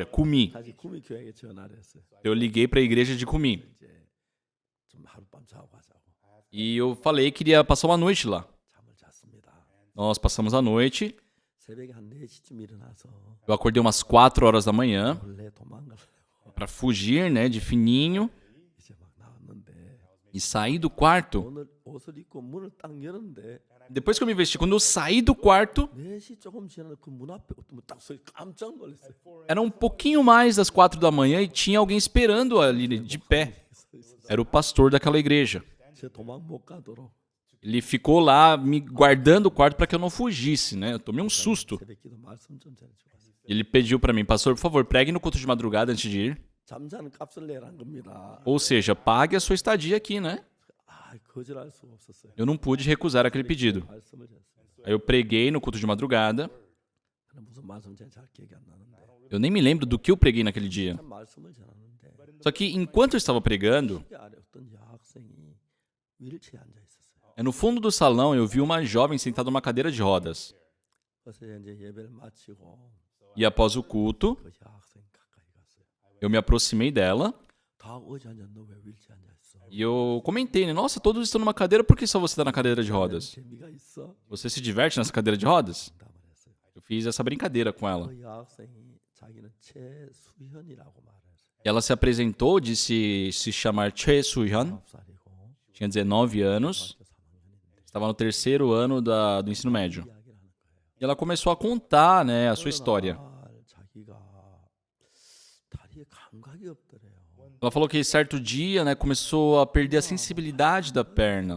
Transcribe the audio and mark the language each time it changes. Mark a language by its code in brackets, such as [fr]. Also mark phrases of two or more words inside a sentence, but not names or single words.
[ko] Kumi. 다시 구미 교회에 전화를 했어요. [pt] Eu liguei para a igreja de Kumi. [ko] 이제 좀 하룻밤 자고 가자고. [pt] E eu falei que iria passar uma noite lá. [ko] 잠을 잤습니다. [pt] Nós passamos a noite. [ko] 새벽에 한 4시쯤 일어나서 [pt] Eu acordei umas 4 horas da manhã [ko] 원래 도망가려고 [pt] para fugir, né, de fininho. [ko] 이제 막 나왔는데 [pt] E saí do quarto. [ko] 오늘 옷을 입고 문을 딱 열었는데 [pt] Depois que eu me vesti, quando eu saí do quarto, [ko] 4시 조금 지나서 그 문 앞에 어떤 딱 소리 깜짝 놀랐어요. [pt] era um pouquinho mais das 4 da manhã e tinha alguém esperando ali de pé. Era o pastor daquela igreja. [ko] 제 도망 못 가도록 [pt] Ele ficou lá me guardando o quarto para que eu não fugisse, né? Eu tomei um susto. [ko] 새벽기도 말씀 좀 전해주고 왔어요. [pt] Ele pediu para mim, pastor, por favor, pregue no culto de madrugada antes de ir. [ko] 잠자는 값을 내란 겁니다. [pt] Ou seja, pague a sua estadia aqui, né? [ko] 아, 거절할 수가 없었어요. [pt] Eu não pude recusar aquele pedido. [ko] 말씀을 했어요. [pt] Aí eu preguei no culto de madrugada. [ko] 저는 무슨 말씀인지 잘 기억이 안 나는데 [pt] Eu nem me lembro do que eu preguei naquele dia. [ko] 참 말씀을 전하는데 [pt] Só que enquanto eu estava pregando, [ko] 그 아래 어떤 여학생이 윌체에 앉아 있었어요. [pt] no fundo do salão eu vi uma jovem sentada numa cadeira de rodas. [ko] 그래서 이제 예배를 마치고 [pt] E após o culto, [ko] 그 여학생 가까이 갔어요. [pt] eu me aproximei dela [ko] 다 어디 앉았노? 왜 윌체에 앉아 있어? [pt] e eu comentei, né? Nossa, todos estão numa cadeira, por que só você está na cadeira de rodas? [ko] 재미가 있어? [pt] Você se diverte nessa cadeira de rodas? [ko] 답을 했어요. [pt] Eu fiz essa brincadeira com ela. [ko] 그 여학생이 자기는 최수현이라고 말했어요. [pt] Ela se apresentou, disse se chamar Choi Soo-hyun, [ko] 9살이고 [pt] tinha 19 anos, estava no 3º ano do ensino médio. E ela começou a contar, né, a sua história. Ela falou que certo dia, né, começou a perder a sensibilidade da perna.